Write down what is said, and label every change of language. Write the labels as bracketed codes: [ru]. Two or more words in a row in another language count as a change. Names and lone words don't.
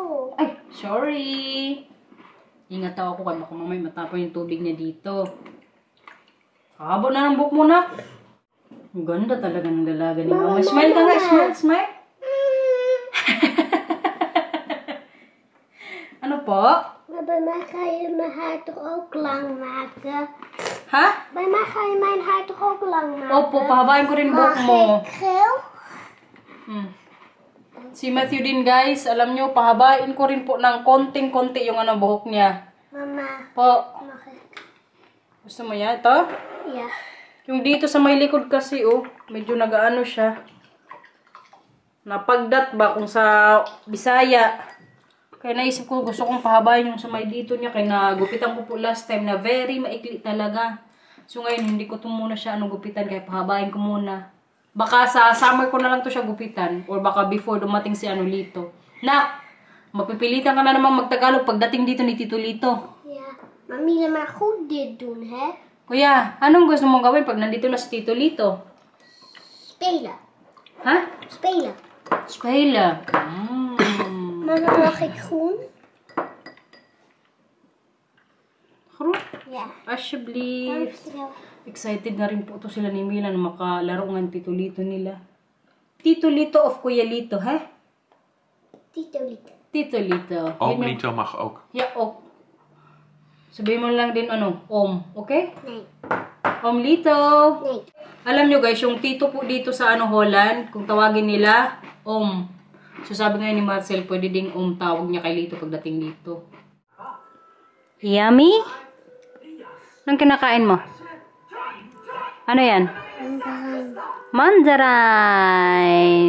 [tl] Ay, sorry. Ingat daw ako kaya baka mamay matapon yung tubig niya dito. Haba na ng buhok mo, nak. Ang ganda talaga ng dalaga ni Mama. Smile ka nga, smile, smile. Ano po? [nl] Maar bij mij ga je mijn haar toch ook lang maken? [tl] Ha? [nl] Bij mij ga je mijn haar toch ook lang maken? [tl] Opo, pahabain ko rin buhok mo. [nl] Mag ik geel? [tl] Si Matthew din guys, alam nyo, pahabain ko rin po ng konting-konti yung buhok niya. Mama, Po, [nl] mag ik? [tl] gusto mo yan? Ito? Ja. Yung dito sa may likod kasi, oh, medyo nagaano siya. Napagdat ba kung sa Bisaya. Kaya naisip ko, gusto kong pahabain yung sa may dito niya. Kaya nagupitan ko po [en] last time [tl] na very maikli talaga. So ngayon, hindi ko ito muna siya gupitan. Kaya pahabain ko muna. Baka sa summer ko na lang to siya gupitan. Or baka before dumating si Lito. Nak, mapipilitan ka na namang magtagalog pagdating dito ni Tito Lito. Ja. [nl] Mami, maar goed dit doen, hè? [tl] Kuya, anong gusto mong gawin pag nandito na si Tito Lito? Spelen. Ha? Spelen. Spelen. [nl] Mama, mag ik groen? [tl] Groen? Ja. Alsjeblieft. Dankjewel. Excited na rin po to sila ni Mila na makalaro ng Tito Lito nila. Tito Lito of Kuya Lito, ha? Tito Lito. Tito Lito. Oom Yun yung- [nl] Lito mag ook. [en] Yeah, ok. [tl] Sabihin mo lang din Om, okay? Nee. Om Lito. Nee. Alam nyo guys, yung tito po dito sa Holland, kung tawagin nila, Om. So sabi ngayon ni Marcel, pwede ding tawag niya kay Lito pagdating dito. Yummy? Anong kinakain mo? Ano yan? Mandarin.